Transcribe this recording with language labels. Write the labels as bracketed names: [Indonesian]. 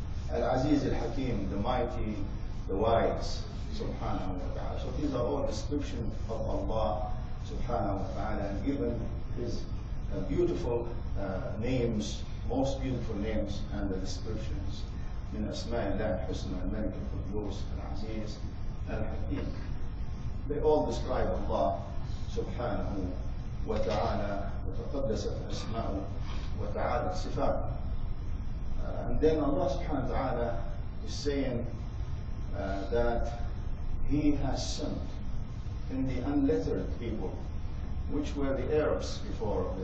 [English] Al-Aziz al-Hakim, the mighty, the wise subhanahu wa ta'ala. So these are all descriptions of Allah subhanahu wa ta'ala, and given his beautiful names, most beautiful names and the descriptions. [Arabic] من أسماء الله الحسنى الملك القدوس العزيز الحكيم. [English] They all describe Allah subhanahu wa ta'ala, [Arabic] وتقدست أسماءه وتعالى صفاته. [English] And then Allah subhanahu wa ta'ala is saying that He has sent in the unlettered people, which were the Arabs before.